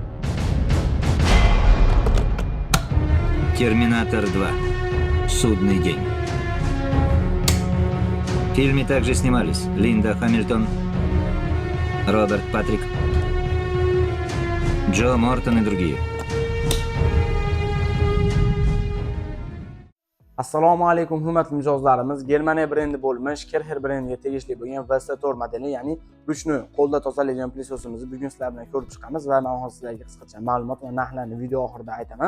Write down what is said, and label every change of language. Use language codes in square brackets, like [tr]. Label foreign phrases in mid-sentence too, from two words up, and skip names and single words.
[ru] «Терминатор 2. Судный день». В фильме также снимались Линда Хамильтон, Роберт Патрик, Джо Мортон и другие. [uz] Assalomu alaykum hurmatli mijozlarimiz. Germaniya brendi bo'lmish Kerher brendiga tegishli bo'lgan Vestator modeli, ya'ni ruchnoy qo'lda tozalaydigan plisosimizni bugun sizlar bilan ko'rib chiqamiz va men hozir sizlarga qisqacha ma'lumot va narxlarni video oxirida aytaman.